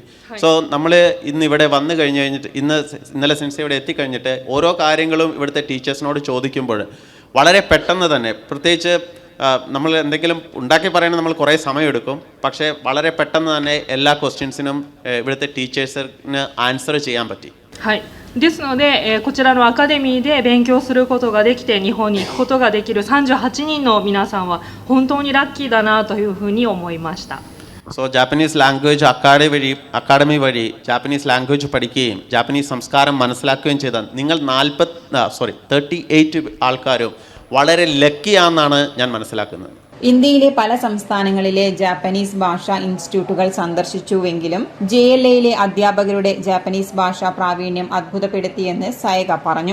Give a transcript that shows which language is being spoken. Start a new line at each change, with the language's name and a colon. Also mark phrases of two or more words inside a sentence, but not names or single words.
Malayalam: നമ്മൾ ഇന്ന് ഇവിടെ വന്നു കഴിഞ്ഞിട്ട് ഇന്നലെ സെൻസ ഇവിടെ എത്തിക്കഴിഞ്ഞിട്ട് ഓരോ കാര്യങ്ങളും ഇവിടുത്തെ ടീച്ചേഴ്സിനോട് ചോദിക്കുമ്പോൾ വളരെ പെട്ടെന്ന് തന്നെ, പ്രത്യേകിച്ച് നമ്മൾ എന്തെങ്കിലും ഉണ്ടാക്കി പറയണമെങ്കിൽ നമ്മൾ കുറേ സമയമെടുക്കും, പക്ഷേ വളരെ പെട്ടെന്ന് തന്നെ എല്ലാ ക്വസ്റ്റ്യൻസിനും ഇവിടുത്തെ ടീച്ചേഴ്സിന് ആൻസർ ചെയ്യാൻ പറ്റി.
Japanese: ですので、こちらのアカデミーで勉強することができて日本に行くことができる38人の皆さんは本当にラッキーだなというふうに思いました。
English: Japanese language
Malayalam: അക്കാഡമി വഴി ജാപ്പനീസ് ലാംഗ്വേജ് പഠിക്കുകയും ജാപ്പനീസ് സംസ്കാരം മനസ്സിലാക്കുകയും ചെയ്ത നിങ്ങൾ 38 ആൾക്കാരും വളരെ ലക്കിയാണെന്നാണ് ഞാൻ മനസ്സിലാക്കുന്നത്. ഇന്ത്യയിലെ പല സംസ്ഥാനങ്ങളിലെ ജാപ്പനീസ് ഭാഷാ ഇൻസ്റ്റിറ്റ്യൂട്ടുകൾ സന്ദർശിച്ചുവെങ്കിലും JLAയിലെ അധ്യാപകരുടെ ജാപ്പനീസ് ഭാഷാ പ്രാവീണ്യം അത്ഭുതപ്പെടുത്തിയെന്ന് സയക പറഞ്ഞു.